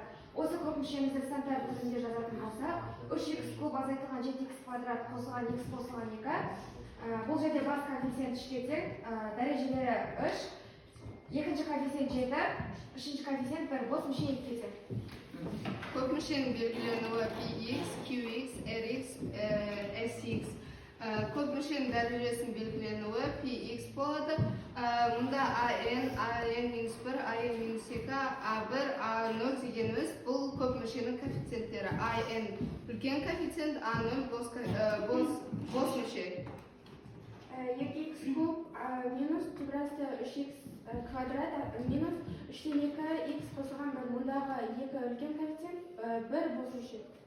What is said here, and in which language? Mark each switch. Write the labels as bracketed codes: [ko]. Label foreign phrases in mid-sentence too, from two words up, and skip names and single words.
[kk] Осы көп мүшемізді стандарт түрінде жазатын болсақ, 3x куб азайтылған 7x квадрат қосылған x қосылған 2. Бұл жерде бас коэффициент 3-ке тең, дәрежелері 3, екінші коэффициент 7, үшінші коэффициент 1, бос мүше 2-ке тең. Көп мүшенің белгіленуі px, qx, rx, sx. Көп мүшенің дәрежесінің белгіленуі px болады. Мұнда an, n-1, an-2, a1, a0 дегеніміз бұл көп мүшенің коэффициенттері. an үлкен коэффициент, a0 бос мүше. 2x куб минус түбірасты 3x квадрат минус 3-2x қосылған 1. Мұндағы 2 үлкен коэффициент, 1 бос мүше.